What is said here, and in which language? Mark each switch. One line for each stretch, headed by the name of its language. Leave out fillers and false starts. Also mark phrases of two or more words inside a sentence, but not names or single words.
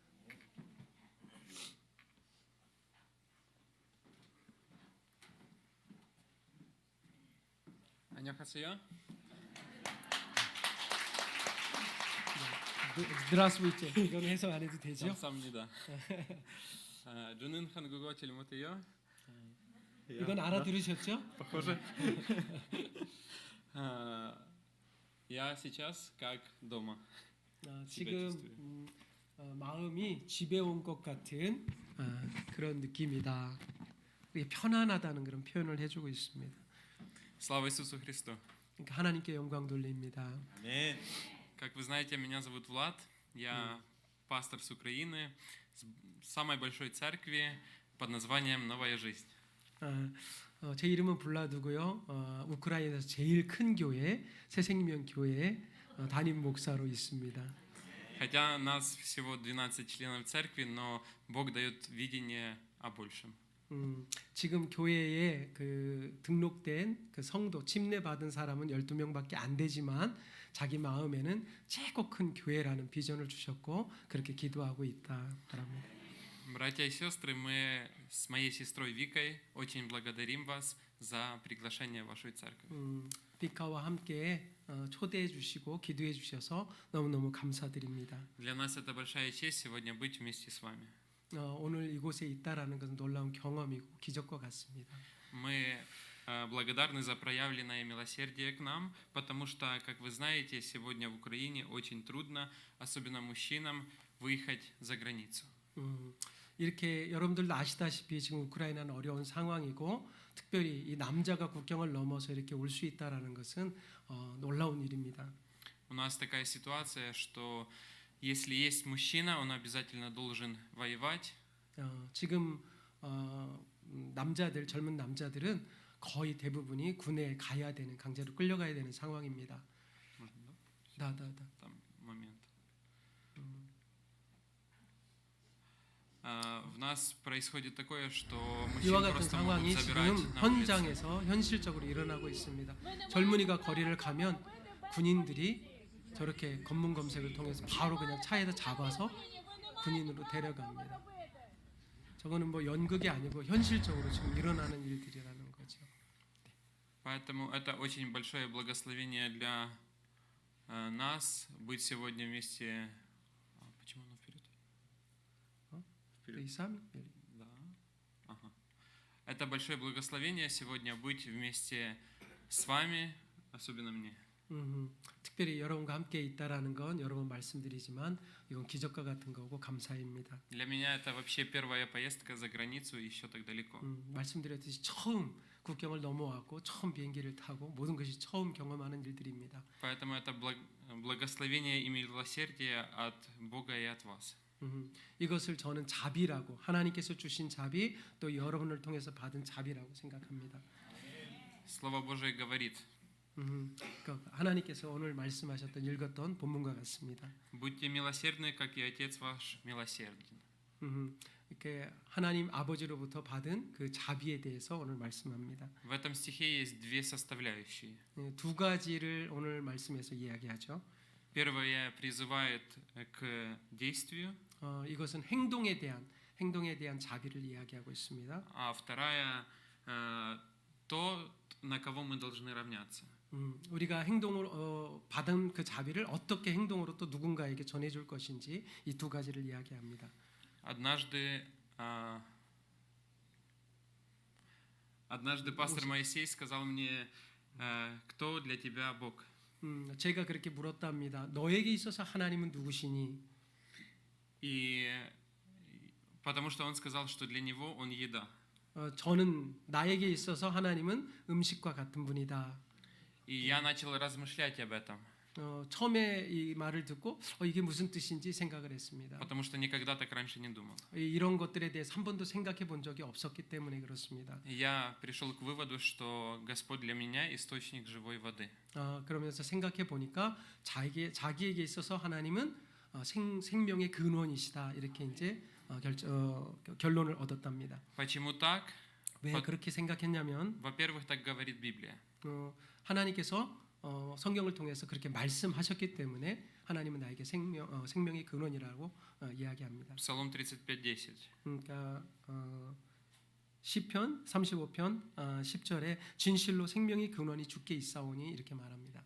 Korean: 안녕하세요.
Russian: Здравствуйте.
Korean: 이건 해석 안 해도 되죠? 감사합니다. 저는 한국어 잘 못해요. 이건 알아들으셨죠?
Russian: Похоже. Я сейчас как дома.
Korean: 지금 마음이 집에 온 것 같은 그런 느낌이다. 편안하다는 그런 표현을 해주고 있습니다.
Russian: Слава Иисусу Христу.
Korean: 그러니까 하나님께 영광 돌립니다.
Russian: Аминь. Как вы знаете, меня зовут Влад. Я пастор с Украины, с самой большой церкви под названием «Новая жизнь».
Korean: 제 이름은 블라드고요. 우크라이나에서 제일 큰 교회 새생명교회 담임 목사로 있습니다.
Russian: Хотя нас всего 12 членов церкви, но Бог дает видение о большем.
Korean: 지금 교회에 그 등록된 그 성도 침례받은 사람은 12명밖에 안 되지만 자기 마음에는 최고 큰 교회라는 비전을 주셨고 그렇게 기도하고 있다. 바랍니다.
Russian: Братья и сестры, мы с моей сестрой Викой очень благодарим вас за приглашение в вашу церковь.
Korean: 비카와 함께 초대해 주시고 기도해 주셔서 너무너무 감사드립니다.
Russian: Для нас это большая честь сегодня быть вместе с вами.
Korean: 오늘 이곳에 있다라는 것은 놀라운 경험이고 기적과 같습니다.
Russian: Мы благодарны за проявленное милосердие к нам, потому что, как вы знаете, сегодня в Украине очень трудно, особенно мужчинам, выехать за границу.
Korean: 이렇게 여러분들도 아시다시피 지금 우크라이나는 어려운 상황이고 특별히 이 남자가 국경을 넘어서 이렇게 올 수 있다라는 것은 놀라운 일입니다.
Russian: У нас такая ситуация, что если есть мужчина, он обязательно должен воевать.
Korean: 지금 남자들 젊은 남자들은 거의 대부분이 군에 가야 되는 강제로 끌려가야 되는 상황입니다.
Russian: Можно,
Korean: 다.
Russian: Там момент. В нас происходит такое, что
Korean: 이와
Russian: мужчин
Korean: 같은
Russian: просто
Korean: 상황이
Russian: могут
Korean: 지금
Russian: забирать на улице.
Korean: 현장에서 현실적으로 일어나고 있습니다. 젊은이가 거리를 가면 군인들이 저렇게 검문 검색을 통해서 바로 그냥 차에다 잡아서 군인으로 데려갑니다. 저거는 뭐 연극이 아니고 현실적으로 지금 일어나는 일들이라는 거죠.
Russian: Поэтому это очень большое благословение для нас быть сегодня вместе. Почему оно вперед?
Korean: 이 삼
Russian: Да. Ага. Это большое благословение сегодня быть вместе с вами, особенно мне.
Korean: 특별히 여러분과 함께 있다라는 건 여러 번 말씀드리지만 이건 기적과 같은 거고 감사입니다.
Russian: Для меня это вообще первая поездка за границу, еще так далеко.
Korean: 말씀드렸듯이 처음 국경을 넘어왔고 처음 비행기를 타고 모든 것이 처음 경험하는 일들입니다.
Russian: Поэтому это благословение и милосердие от Бога и от вас.
Korean: 이것을 저는 자비라고 하나님께서 주신 자비 또 여러분을 통해서 받은 자비라고 생각합니다.
Russian: Слово Божие говорит:
Korean: 그러니까 하나님께서 오늘 말씀하셨던 읽었던 본문과 같습니다.
Russian: будьте милосердны, как и Отец ваш милосерден.
Korean: 이렇게 하나님 아버지로부터 받은 그 자비에 대해서 오늘 말씀합니다.
Russian: В этом стихе есть две составляющие.
Korean: 두 가지를 오늘 말씀에서 이야기하죠.
Russian: Первое призывает к действию,
Korean: 이것은 행동에 대한 자비를 이야기하고 있습니다.
Russian: а вторая то, на кого мы должны равняться.
Korean: 우리가 행동으로 받은 그 자비를 어떻게 행동으로 또 누군가에게 전해줄 것인지 이 두 가지를 이야기합니다.
Russian: Однажды пастор Моисей сказал мне: кто для тебя Бог?
Korean: 제가 그렇게 물었답니다. 너에게 있어서 하나님은 누구시니?
Russian: И потому что он сказал, что для него он еда.
Korean: 저는 나에게 있어서 하나님은 음식과 같은 분이다.
Russian: И я начал размышлять об этом.
Korean: 처음에 이 말을 듣고 이게 무슨 뜻인지 생각을 했습니다.
Russian: Потому что никогда так раньше не думал.
Korean: 이런 것들에 대해서 한 번도 생각해 본 적이 없었기 때문에 그렇습니다.
Russian: И я пришел к выводу, что Господь для меня источник живой воды.
Korean: 그러면서 생각해 보니까 자기에게 있어서 하나님은 생명의 근원이시다 이렇게 이제 결론을 얻었답니다.
Russian: Почему так?
Korean: 왜 그렇게 생각했냐면
Russian: Во-первых, так говорит Библия.
Korean: 하나님께서 성경을 통해서 그렇게 말씀하셨기 때문에 하나님은 나에게 생명의 근원이라고 이야기합니다.
Russian: Псалом 35:10.
Korean: 그러니까 시편 35편 10절에 진실로 생명의 근원이 주께 있사오니 이렇게 말합니다.